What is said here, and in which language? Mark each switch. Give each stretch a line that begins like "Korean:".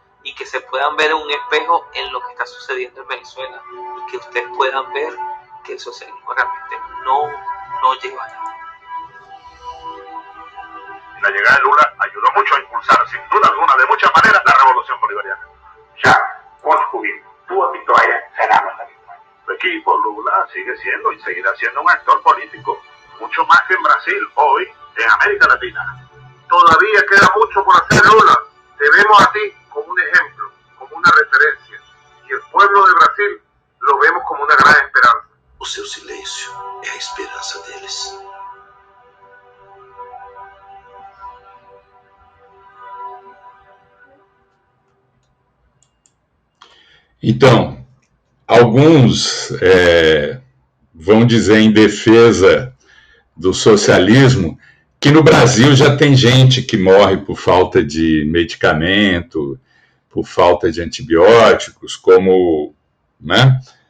Spanish: y que se puedan ver un espejo en lo que está sucediendo en Venezuela y que ustedes puedan ver que el socialismo realmente no lleva a nada. La llegada de Lula ayudó mucho a impulsar, sin duda alguna, de muchas maneras, la revolución bolivariana.
Portuguese: Já construímos tua vitória será nossa vitória.
Spanish: Su equipo, Lula, sigue siendo y seguirá siendo un actor político, mucho más que en Brasil, hoy, en América Latina. Todavía queda mucho por hacer, Lula. Te vemos a ti como un ejemplo, como una referencia. Y el pueblo de Brasil lo vemos como una gran esperanza.
Portuguese: O seu silêncio é a esperança deles. Então, alguns vão dizer em defesa do socialismo que no Brasil já tem gente que morre por falta de medicamento, por falta de antibióticos, como, né,